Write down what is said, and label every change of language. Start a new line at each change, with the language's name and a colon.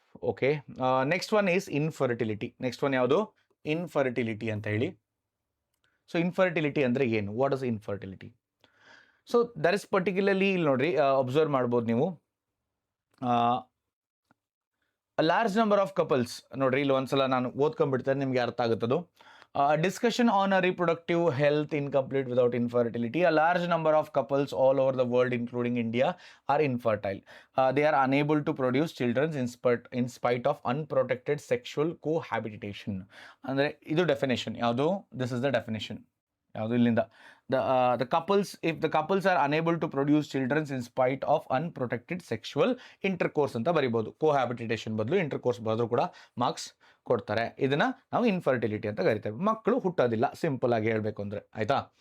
English: Okay, next one is infertility.
Kannada: Next one ಯಾವುದು, infertility ಅಂತ ಹೇಳಿ. ಸೊ ಇನ್ಫರ್ಟಿಲಿಟಿ ಅಂದರೆ ಏನು,
English: What is infertility?
Kannada: So there is particularly ಇಲ್ಲಿ ನೋಡ್ರಿ, ಅಬ್ಸರ್ವ್ ಮಾಡ್ಬೋದು ನೀವು.
English: large number of couples
Kannada: ನೋಡ್ರಿ, ಇಲ್ಲಿ ಒಂದ್ಸಲ ನಾನು ಓದ್ಕೊಂಡ್ಬಿಡ್ತೇನೆ, ನಿಮಗೆ ಅರ್ಥ ಆಗುತ್ತದು.
English: Discussion on a reproductive health incomplete without infertility. A large number of couples all over the world, including India, are infertile. They are unable to produce children in spite of unprotected sexual cohabitation.
Kannada: ಅಂದರೆ ಇದು definition ಯಾವುದು,
English: this is the definition
Kannada: ಯಾವುದು ಇಲ್ಲಿಂದ.
English: The couples, if the couples are unable to produce children in spite of unprotected sexual intercourse
Kannada: ಅಂತ ಬರಿಬೋದು. ಕೋಹ್ಯಾಬಿಟೇಷನ್ ಬದಲು intercourse ಬರೆದ್ರು ಕೂಡ ಮಾರ್ಕ್ಸ್ ಕೊಡ್ತಾರೆ. ಇದನ್ನ ನಾವು ಇನ್ಫರ್ಟಿಲಿಟಿ ಅಂತ ಕರಿತೇವೆ. ಮಕ್ಕಳು ಹುಟ್ಟೋದಿಲ್ಲ, ಸಿಂಪಲ್ ಆಗಿ ಹೇಳಬೇಕು ಅಂದರೆ, ಆಯಿತಾ.